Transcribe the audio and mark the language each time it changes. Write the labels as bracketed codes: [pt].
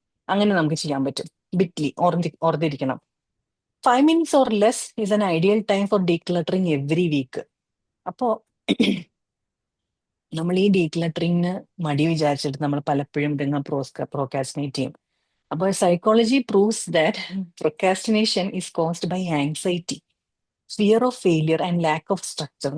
[ml] അങ്ങനെ നമുക്ക് ചെയ്യാൻ പറ്റും. bit.ly ഓർത്തിരിക്കണം. [en] 5 minutes or less is an ideal time for decluttering every week. [ml] അപ്പോ നമ്മൾ ഈ ഡീക്ലട്ടറിങ്ങിന് മടി വിചാരിച്ചിട്ട് നമ്മൾ പലപ്പോഴും ഇതിങ്ങ പ്രോക്കാസ്റ്റിനേറ്റ് ചെയ്യും. [en] അപ്പോൾ psychology proves that procrastination is caused by anxiety, fear of failure and lack of structure.